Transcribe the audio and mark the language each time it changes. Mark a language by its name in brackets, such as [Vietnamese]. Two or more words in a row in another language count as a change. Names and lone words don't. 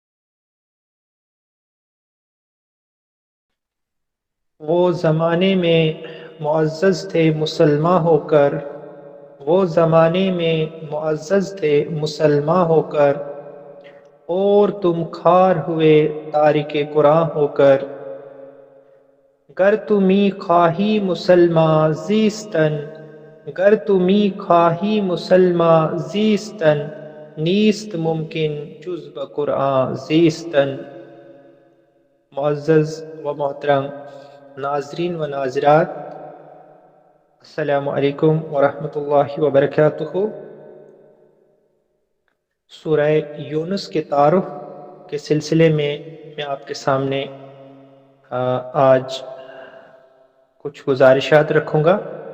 [Urdu] وہ زمانے میں معزز تھے مسلمان ہو کر، وہ زمانے میں معزز تھے مسلمان ہو کر، اور تم خوار ہوئے تارک قرآن ہو کر۔ [Persian] گر تمی خواہی مسلمان زیستن، گر تمی خواہی مسلمان زیستن، نیست ممکن جز بقرآن زیستن۔ [Urdu] معزز و محترم ناظرین و ناظرات، [Arabic] السلام علیکم ورحمۃ اللہ وبرکاتہ۔ [Urdu] سورہ یونس کے تعارف کے سلسلے میں آپ کے سامنے آج کچھ گزارشات رکھوں گا۔